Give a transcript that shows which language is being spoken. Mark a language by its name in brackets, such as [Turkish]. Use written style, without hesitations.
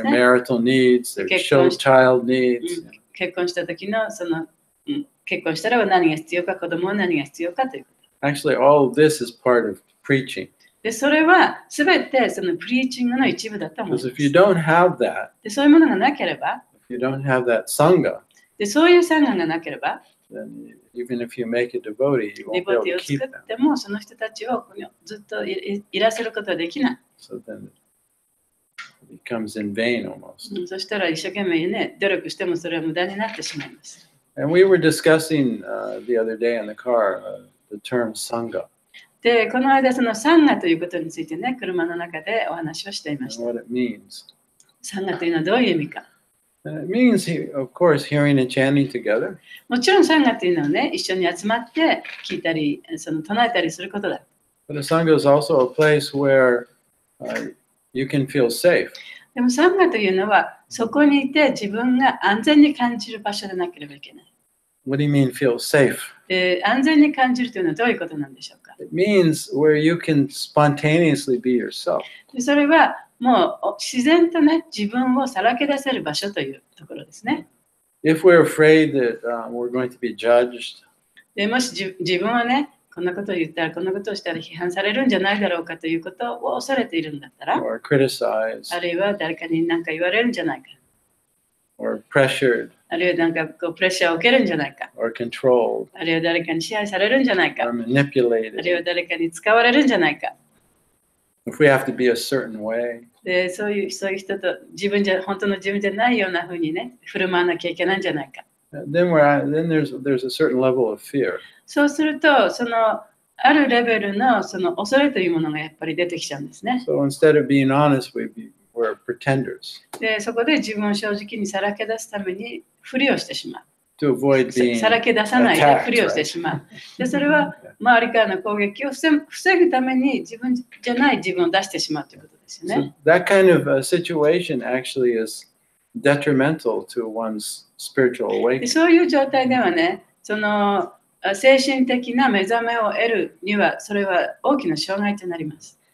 [English] Their [Japanese] ね。 [English] marital needs, their child needs. [Japanese] 結婚した時の結婚したら何が必要か、子供は何が必要かということ。 [English] Actually, all of this is part of preaching. [Japanese] で、それはすべてそのプリーチングの一部だと思い [English] Because [Japanese] ま [English] if you [Japanese] す。 [English] don't have that, [Japanese] で、そういうものがなければ、 [English] if you don't have that sangha, [Japanese] で、そういう産業がなければ、 [English] then even if you make a devotee, you [Japanese] デ [English] won't [Japanese] ボ [English] be able [Japanese] ティ [English] to [Japanese] を [English] keep [Japanese] 作 [English] them. [Japanese] っても、その人たちをずっといらせることはできない。 [English] So then it becomes in vain almost. [Japanese] そしたら一生懸命ね、努力してもそれは無駄になってしまいます。 [English] And we were discussing the other day in the car the term sangha [Japanese] で、この間そのサンガということについてね、車の中でお話をしていまし [English] and [Japanese] た。 [English] what it means. [Japanese] サンガというのはどういう意味か。 [English] And it means, of course, hearing and chanting together. [Japanese] もちろんサンガというのはね、一緒に集まって聞いたり、唱えたりすることだ。 [English] But a sangha is also a place where you can feel safe. [Japanese] でもサンガというのは、そこにいて自分が安全に感じる場所でなければいけない。 [English] What do you mean feel safe? [Japanese] で、安全に感じるというのはどういうことなんでしょうか。 [English] It means where you can spontaneously be yourself. [Japanese] で、それはもう自然とね、自分をさらけ出せる場所というところですね。 [English] If we're afraid that we're going to be judged, [Japanese] で、もし自分はね、こんなことを言ったら、こんなことをしたら批判されるんじゃないだろうかということを恐れているんだったら、 [English] or criticized, [Japanese] あるいは誰かに何か言われるんじゃないか、 [English] or pressured, [Japanese] あるいはなんかこうプレッシャーを受けるんじゃないか、 [English] or controlled, [Japanese] あるいは誰かに支配されるんじゃないか、 [English] or [Japanese] あるいは [English] manipulated, [Japanese] 誰かに使われるんじゃないか。 [English] if we have to be a certain way, [Japanese] で、そういう人と本当の自分じゃないようなふうにね、振る舞わなきゃいけないんじゃないか。 [English] then there's a certain level of fear. [Japanese] そうすると、あるレベルの恐れというものがやっぱり出てきちゃうんですね。 [English] So instead of being honest, we're pretenders [Japanese] で、そこで自分を正直にさらけ出すためにふりをしてしまう。 [English] to avoid being [Japanese] さらけ出さないでふりをしてしまう。で、それは周りからの攻撃を防ぐために自分じゃない自分を出してしまうということですよ [English] So [Japanese] ね。 [English] that kind of situation actually is detrimental to one's spiritual [Japanese] で、 [English] awakening. [Japanese] そういう状態ではね、精神的な目覚めを得るには、それは大きな障害となります。